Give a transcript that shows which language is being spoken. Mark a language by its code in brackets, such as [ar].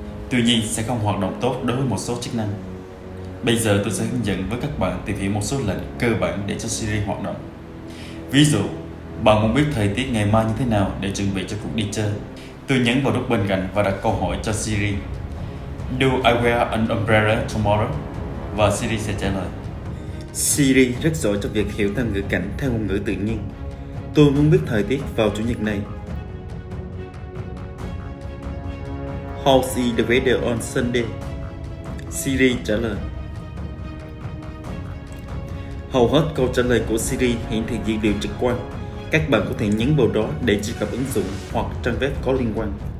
[vi] Tuy nhiên sẽ không hoạt động tốt đối với một số chức năng. Bây giờ tôi sẽ hướng dẫn với các bạn tìm hiểu một số lệnh cơ bản để cho Siri hoạt động. Ví dụ, bạn muốn biết thời tiết ngày mai như thế nào để chuẩn bị cho cuộc đi chơi. Tôi nhấn vào nút bên cạnh và đặt câu hỏi cho Siri. [en] Do I wear an umbrella tomorrow? [vi] Và Siri sẽ trả lời. Siri rất giỏi trong việc hiểu theo ngữ cảnh theo ngôn ngữ tự nhiên. Tôi muốn biết thời tiết vào chủ nhật này. [en] How's the weather on Sunday? [vi] Siri trả lời. Hầu hết câu trả lời của Siri hiển thị dữ liệu trực quan. Các bạn có thể nhấn vào đó để truy cập ứng dụng hoặc trang web có liên quan.